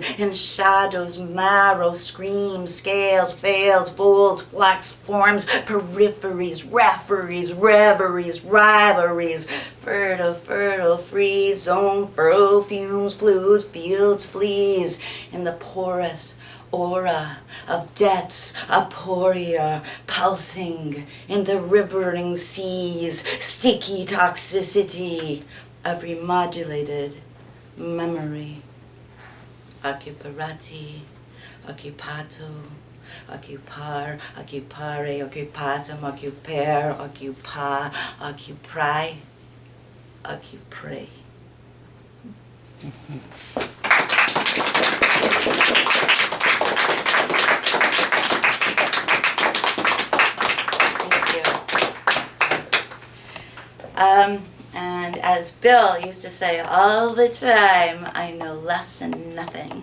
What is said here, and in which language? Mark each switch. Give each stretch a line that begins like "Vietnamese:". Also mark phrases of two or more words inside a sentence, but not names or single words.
English: in shadows, marrow, screams, scales, fails, folds, flex, forms, peripheries, referees, reveries, rivalries, fertile, free zone, furrow, fumes, flues, fields, fleas, in the porous aura of debts, aporia, pulsing in the rivering seas, sticky toxicity of remodulated memory.
Latin: Occuparati, occupato, occupar, occupare, occupatum, occupare, occupa, occupri, occupray.
English: And as Bill used to say all the time, I know less than nothing.